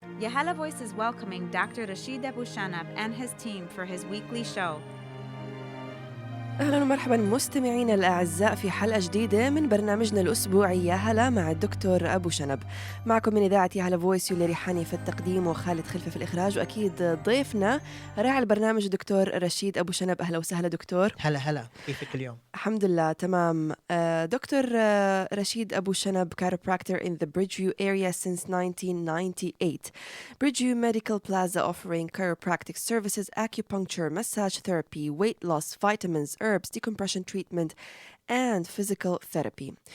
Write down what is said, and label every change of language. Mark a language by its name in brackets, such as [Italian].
[English] Yahala Voice is welcoming Dr. Rashid Abu Shanab and his team for his weekly show. [Arabic] أهلا ومرحبا مستمعينا الأعزاء في حلقة جديدة من برنامجنا الأسبوعي يا هلا مع الدكتور أبو شنب. معكم من إذاعة ياهلا فويس يولي ريحاني في التقديم وخالد خلفة في الإخراج، وأكيد ضيفنا راعي البرنامج الدكتور رشيد أبو شنب. أهلا وسهلا دكتور. هلا كيفك اليوم؟ الحمد لله تمام. [English] Doctor رشيد أبو شنب, chiropractor in the Bridgeview area since 1998. Bridgeview Medical Plaza offering chiropractic services, acupuncture, massage therapy, weight loss, vitamins, herbs, decompression treatment, and physical therapy.